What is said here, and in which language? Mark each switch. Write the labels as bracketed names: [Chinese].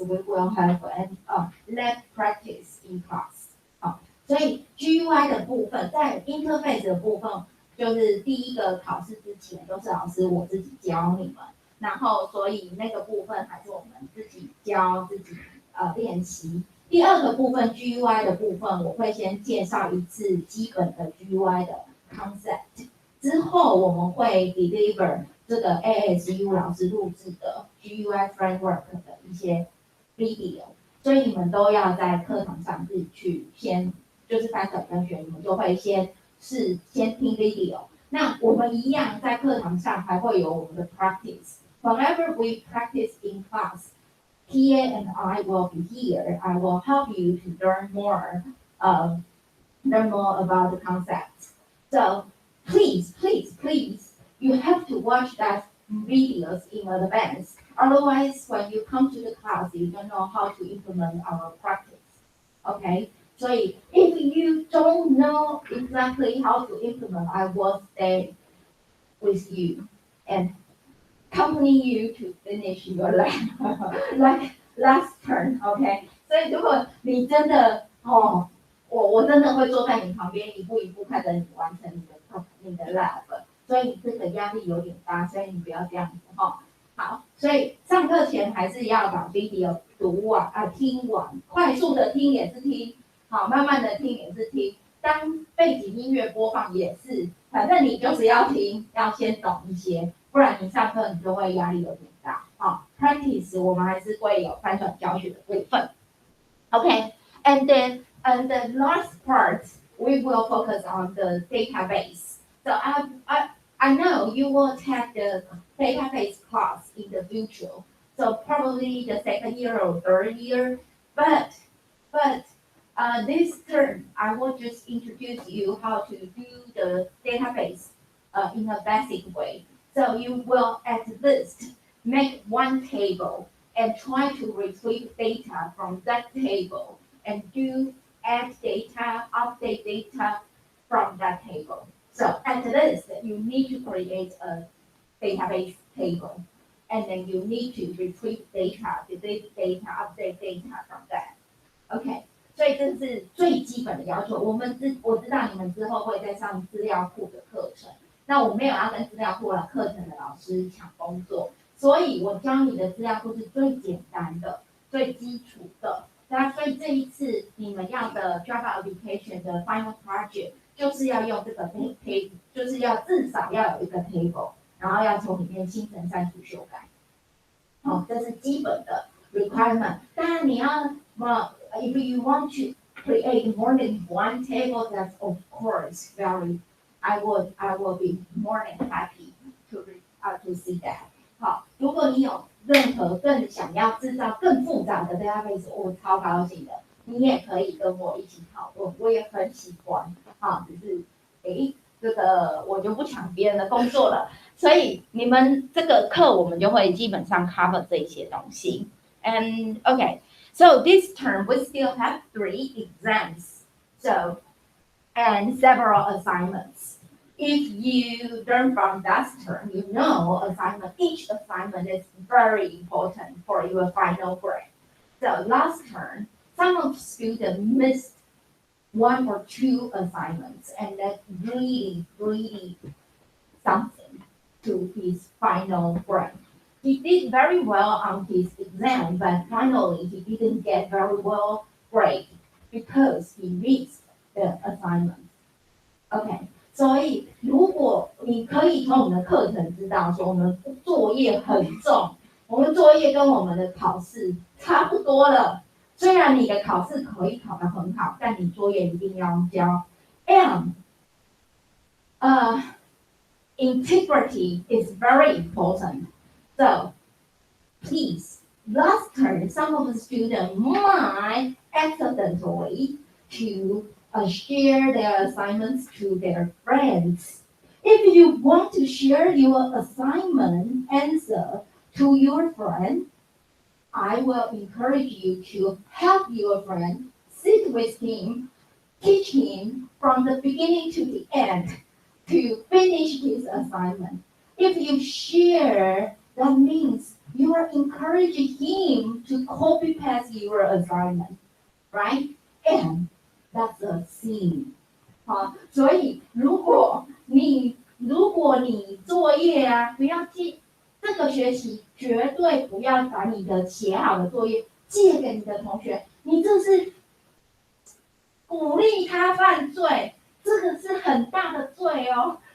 [English] We will have an lab practice in class. [Chinese] 所以 GUI 的部分，在 interface 的部分，就是第一个考试之前都是老师我自己教你们，然后所以那个部分还是我们自己教自己练习。第二个部分 GUI 的部分，我会先介绍一次基本的 GUI 的 concept， 之后我们会 deliver 这个 ASU 老师录制的 GUI framework 的一些 video， 所以你们都要在课堂上自己去先，就是翻转跟学，你们就会先听 video。那我们一样在课堂上还会有我们的 practice。 [English] Whenever we practice in class, Tia and I will be here. I will help you to learn more about the concepts. So please, you have to watch that videos in advance. Otherwise, when you come to the class, you don't know how to implement our practice. Okay? So if you don't know exactly how to implement, I will stay with you and accompany you to finish your lab like last turn, OK？ [Chinese] 所以如果你真的我真的会坐在你旁边一步一步看着你完成你的 lab， 所以这个压力有点大，所以你不要这样子好，所以上课前还是要把 video 读完听完，快速的听也是听，好，慢慢的听也是听，当背景音乐播放也是，反正你就是要听，要先懂一些。不然你上课你就会压力有点大。practice 我们还是会有翻转教学的部分。 [English] Okay, and the last part we will focus on the database. So I know you will take the database class in the future. So probably the second year or third year, but this term I will just introduce you how to do the database in a basic way. So you will at least make one table and try to retrieve data from that table and add data, update data from that table. So at least you need to create a database table and then you need to retrieve data, delete data, update data from that. Okay. [Chinese] 所以这是最基本的要求。我知道你们之后会再上资料库的课程。那我没有要跟资料库的课程的老师抢工作，所以我教你的资料库是最简单的、最基础的。那所以这一次你们要的 Java application 的 final project 就是要用这个 table， 就是要至少要有一个 table， 然后要从里面新增删除修改。这是基本的 requirement。当然你要 [English] if you want to create more than one table, that's of course I will be more than happy to see that. [Chinese] 好，如果你有任何更想要制造更复杂的 database， 我超高兴的，你也可以跟我一起讨论，我也很喜欢。只是这个我就不抢别人的工作了，所以你们这个课我们就会基本上 cover 这些东西。 [English] And okay, so this term we still have 3 exams. And several assignments. If you learn from that term, you know each assignment is very important for your final grade. So last term, some of students missed one or two assignments and that really something to his final grade. He did very well on his exam, but finally he didn't get very well grade because he missed the assignment. [Chinese] OK，所以如果你可以从我们的课程知道说我们作业很重，我们作业跟我们的考试差不多了。虽然你的考试可以考得很好，但你作业一定要交。 [English] And integrity is very important. So please, last term, some of the students might accidentally to share their assignments to their friends. If you want to share your assignment answer to your friend, I will encourage you to help your friend, sit with him, teach him from the beginning to the end to finish his assignment. If you share, that means you are encouraging him to copy paste your assignment, right? And that's a sin. [Chinese] 好，所以如果你作业啊，不要记，这个学期绝对不要把你的写好的作业借给你的同学，你这是鼓励他犯罪，这个是很大的罪哦。